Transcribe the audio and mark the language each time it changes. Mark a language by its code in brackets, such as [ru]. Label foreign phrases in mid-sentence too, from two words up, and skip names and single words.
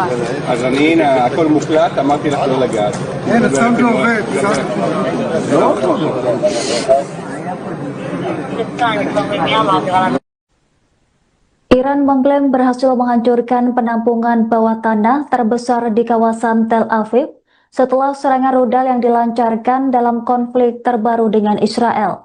[he] אז אני, הנה, הכל מוקלט, אמרתי לך לא לגעת. כן, הסאונד לא עובד. לא? [id] Iran mengklaim berhasil menghancurkan penampungan bawah tanah terbesar di kawasan Tel Aviv setelah serangan rudal yang dilancarkan dalam konflik terbaru dengan Israel.